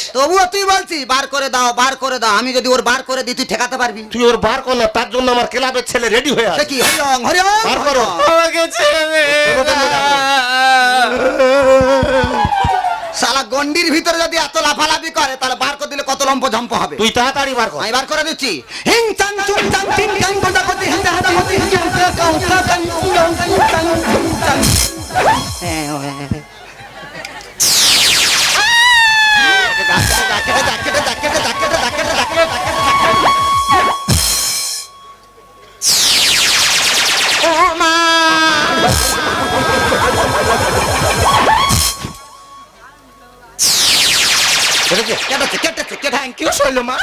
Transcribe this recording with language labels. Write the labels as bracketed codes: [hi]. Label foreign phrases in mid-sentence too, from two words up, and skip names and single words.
[bn] তবুও তুই বলছিস বার করে দাও বার করে দাও। আমি যদি ওর বার করে দিই তুই ঠেকাতে পারবি? তুই ওর বার কর না, তার জন্য আমার ক্লাবের ছেলে রেডি হয়ে সে আছে। কি হরিওম হরিওম বার করো। আমাকে ছেড়ে শালা গন্ডির ভিতরে যদি এত লাফালাফি করে তাহলে বার করে দিলে কত লম্প ঝম্প হবে। তুই তাড়াতাড়ি বার কর। আমি বার করে দিচ্ছি। হিং চাং চুং চাং টিং চাং গোটা গতি হিং চাং হাদা গতি হিং চাং চাং চাং চাং চাং চাং চাং। ও মা [en] Thank you [bn] শৈল মা।